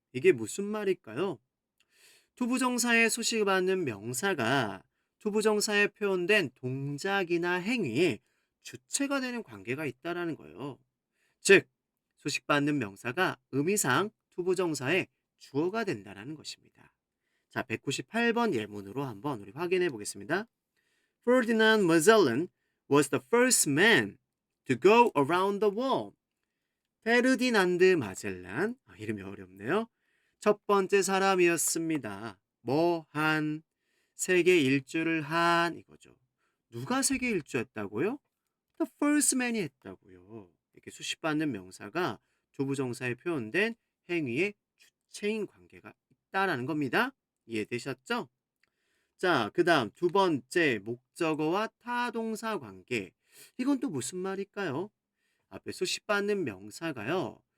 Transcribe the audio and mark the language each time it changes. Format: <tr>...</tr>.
<ko>이게 무슨 말일까요? 투부정사에 수식받는 명사가 투부정사에 표현된 동작이나 행위에 주체가 되는 관계가 있다라는 거예요. 즉, 소식받는 명사가 의미상 투부정사의 주어가 된다는 것입니다. 자, 198번 예문으로 한번 우리 확인해 보겠습니다.</ko> <en>Ferdinand Magellan was the first man to go around the world.</en> <ko>페르디난드 마젤란, 이름이 어렵네요. 첫 번째 사람이었습니다. 뭐 한, 세계 일주를 한 이거죠. 누가 세계 일주했다고요?</ko> <en>The first man이</en> <ko>했다고요. 이렇게 수식받는 명사가 조부정사에 표현된 행위의 주체인 관계가 있다라는 겁니다. 이해되셨죠? 자, 그 다음 두 번째 목적어와 타동사 관계. 이건 또 무슨 말일까요? 앞에 수식받는 명사가요.</ko>